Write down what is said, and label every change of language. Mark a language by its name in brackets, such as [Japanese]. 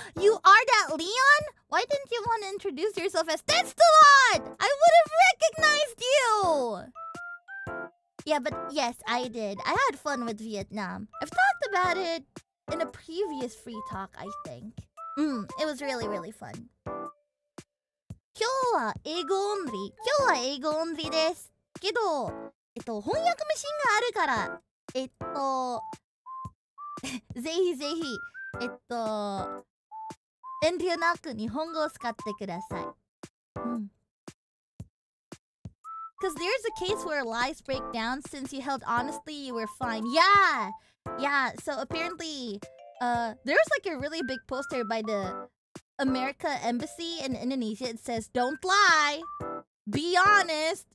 [English] You are that Leon? Why didn't you want to introduce yourself as Testalot? I would have recognized you! Yeah, but yes, I did. I had fun with Vietnam. I've talked about it in a previous Free Talk, I think. It was really, really fun. [Japanese] 今日は英語オンリー。今日は英語オンリーです。けど、翻訳マシンがあるから、ぜひぜひ、遠慮なく日本語を使ってください。 [English] Because there's a case where lies break down. Since you held honestly, you were fine. Yeah! Yeah, so apparently, there's like a really big poster by the America Embassy in Indonesia. It says, don't lie! Be honest.